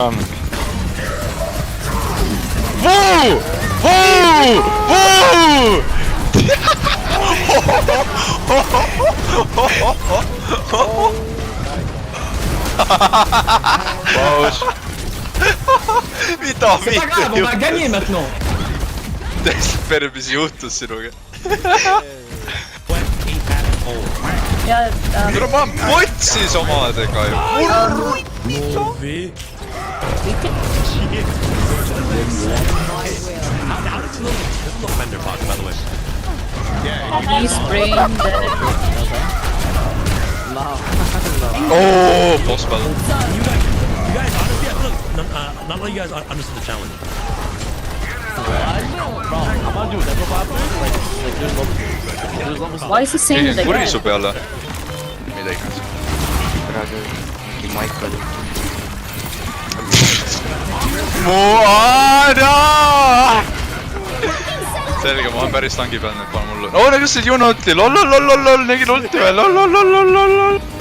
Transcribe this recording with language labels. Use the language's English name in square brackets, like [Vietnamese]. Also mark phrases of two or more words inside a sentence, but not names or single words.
[Estonian] Voo! Voo! Voo! Paus. mida [French] C'est pas grave, on va gagner maintenant. [Estonian] Desper, mis juhtus sinuga? [English] Yeah, [Estonian] Tule ma olen potsis omadega ju. [English] he's brain dead. [Estonian] Oo, boss peal. [English] You guys, honestly, look, not like you guys understood the challenge. Why is he saying [Estonian] Tegin [English] that? [Estonian] kurisu peale. Mida iganes. praegu mingi Michael . Moana! Selge, ma olen päris tangi peal nüüd, pane mullu. Oo, nägid see Juno ulti, lollolololol, nägin ulti veel, lollolololol.